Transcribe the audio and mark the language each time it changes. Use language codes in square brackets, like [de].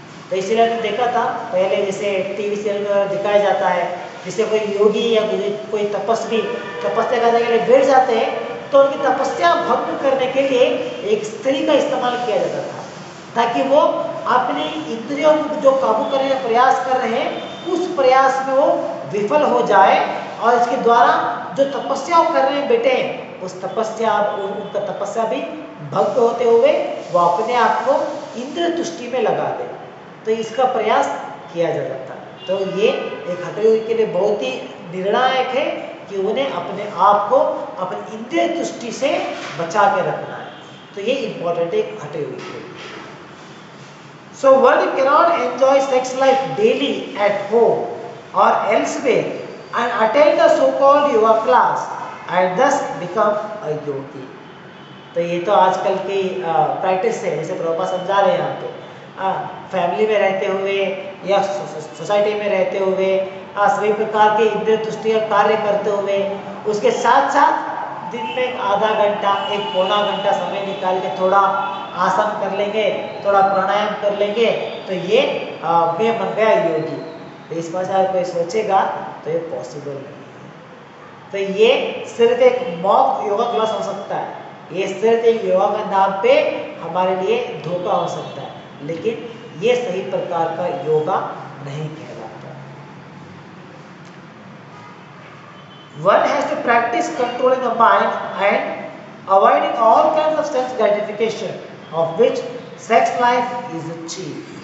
[hi] तो इसीलिए हमने देखा था पहले, जैसे टीवी सीरियल में दिखाया जाता है, जिसे कोई योगी या कोई तपस्वी तपस्या करने के लिए बैठ जाते हैं तो उनकी तपस्या भंग करने के लिए एक स्त्री का इस्तेमाल किया जाता था, ताकि वो अपनी इंद्रियों को जो काबू करने का प्रयास कर रहे हैं उस प्रयास में वो विफल हो जाए, और इसके द्वारा जो तपस्या कर रहे हैं बेटे, उस उनका तपस्या भी भंग होते हुए वो अपने आप को इंद्रिय तुष्टि में लगा दे। तो इसका प्रयास किया जाता था। तो ये एक हठ योगी के लिए बहुत ही निर्णायक है कि उन्हें अपने आप को अपनी इंद्रिय तुष्टि से बचा के रखना है। तो ये इंपॉर्टेंट है हठ योगी के लिए। [en] So one cannot enjoy sex life daily at home or elsewhere and attend the so-called yoga class and thus become a yogi। [hi] तो ये तो आजकल की प्रैक्टिस है, जैसे प्रभुपाद समझा रहे हैं यहाँ पे। फैमिली में रहते हुए या सोसाइटी में रहते हुए सभी प्रकार के इंद्रिय तुष्टि का कार्य करते हुए, उसके साथ साथ दिन में एक आधा घंटा, एक पौना घंटा समय निकाल के थोड़ा आसन कर लेंगे, थोड़ा प्राणायाम कर लेंगे, तो ये मैं बन गया योगी। तो इस पर अगर कोई सोचेगा तो ये पॉसिबल नहीं है। तो ये सिर्फ एक मॉक योगा क्लास हो सकता है, ये सिर्फ एक योगा के नाम पे हमारे लिए धोखा हो सकता है, लेकिन ये सही प्रकार का योगा नहीं कहलाता। [en] One has to practice controlling the mind and avoiding all kinds of sense gratification, of which sex life is the chief.